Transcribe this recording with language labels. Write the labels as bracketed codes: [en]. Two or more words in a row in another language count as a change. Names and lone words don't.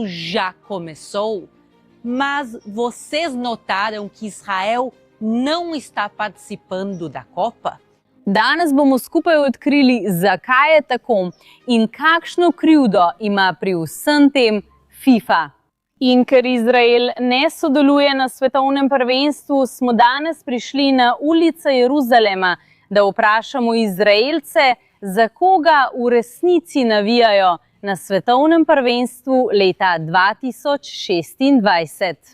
[pt] já começou, mas vocês notaram que Israel não está participando da Copa? [sl] Danes bomo skupaj odkrili, zakaj je tako in kakšno krivdo ima pri vsem tem FIFA. In ker Izrael ne sodeluje na svetovnem prvenstvu, smo danes prišli na ulice Jeruzalema, da vprašamo Izraelce, za koga v resnici navijajo na svetovnem prvenstvu leta 2026.